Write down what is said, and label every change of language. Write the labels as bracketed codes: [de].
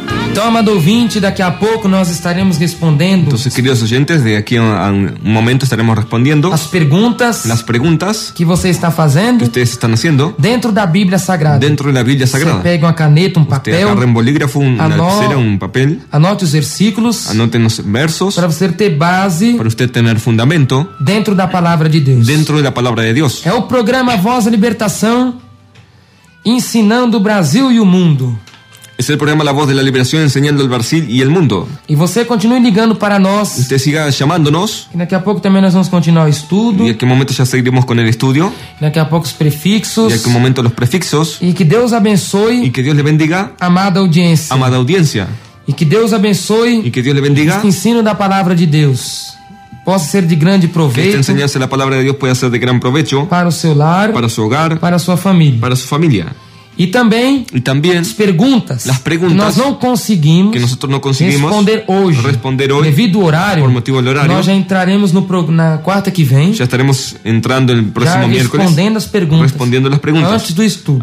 [pt] Então, amado ouvinte, daqui a pouco nós estaremos respondendo. [es] Entonces, queridos oyentes, de aquí a un momento estaremos respondiendo [pt] as perguntas que você está fazendo, [es] que ustedes están haciendo [pt] dentro da Bíblia Sagrada. [es] Dentro de la Biblia Sagrada. [pt] Você pega uma caneta, papel, [es] agarra un bolígrafo, una lapicera, papel, [pt] anote os versículos, [es] anote los versos, [pt] para você ter base, [es] para usted tener fundamento [pt] dentro da palavra de Deus. [es] Dentro de la palabra de Dios. [pt] É o programa Voz da Libertação, ensinando o Brasil e o mundo. [es] Es el programa La Voz de la Liberación, enseñando el Brasil y el mundo. [pt] E você continue ligando para nós. [es] Usted siga llamándonos. [pt] E daqui a pouco também nós vamos continuar o estudo. [es] Y en qué momento ya seguiremos con el estudio. [pt] E daqui a pouco os prefixos. [es] Y en qué momento los prefixos. [pt] E que Deus abençoe. [es] Y que Dios le bendiga. [pt] Amada audiência. [es] Amada audiencia. [pt] E que Deus abençoe. [es] Y que Dios le bendiga. [pt] Este ensino da palavra de Deus possa ser de grande proveito. [es] Que esta enseñanza de la palabra de Dios pueda ser de gran provecho. [pt] Para o seu lar. [es] Para su hogar. [pt] Para a sua família. [es] Para su familia. [pt] E também as perguntas que nós não conseguimos responder hoje, devido ao horário, [es] por motivo del horario. [pt] Nós já entraremos na quarta que vem. [es] Ya estaremos entrando el próximo miércoles respondiendo las preguntas [pt] antes do estudo.